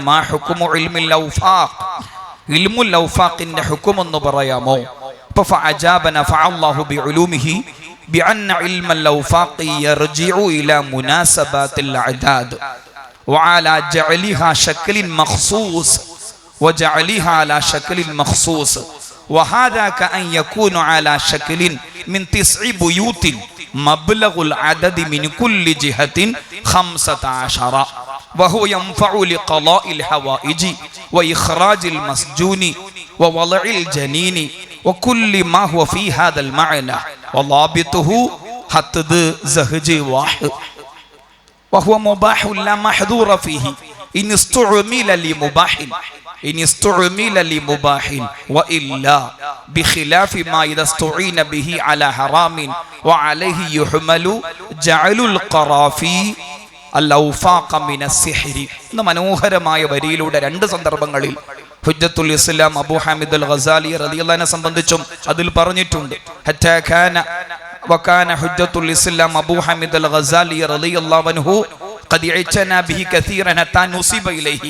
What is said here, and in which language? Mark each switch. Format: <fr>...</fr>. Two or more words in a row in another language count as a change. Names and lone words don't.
<ar>ما حكم علم الأوفاق,</ar> <ml>ഇൽമുൽ ഔഫാഖിന്റെ ഹുക്ം എന്ന് പറയാമോ?</ml> <ar>അപ്പോൾ فأجابنا فالله بعلومه بأن علم الأوفاق يرجع إلى مناسبات الأعداد وعلى جعلها شكل مخصوص وجعلها على شكل മഖ്സൂസ് وهذا كأن يكون على شكل من 9 بيوت مبلغ العدد من كل جهة 15 وهو ينفع لقضاء الحوائج وإخراج المسجون ووضع الجنين وكل ما هو في هذا المعنى وضابطه حتى زهج واحد وهو مباح لا محظور فيه إن استعمل لمباح وإلا بخلاف ما إذا استعين به على حرام وعليه يحمل جعل القرافي الأوفاق من السحر.</ar> <ml>എന്ന മനോഹരമായ വരിയിലൂടെ 2 സന്ദർഭങ്ങളിൽ ഹുജ്ജത്തുൽ ഇസ്ലാം അബൂ ഹാമിദ് അൽ ഗസാലി</ml> <ar>رضي الله عنه</ar> <ml>സംബന്ധിച്ചും അതിൽ പറഞ്ഞിട്ടുണ്ട്.</ml> <ar>حتى وكان حجة الإسلام أبو حامد الغزالي رضي الله عنه قد اعتنى به كثيرا حتى نسب إليه.</ar>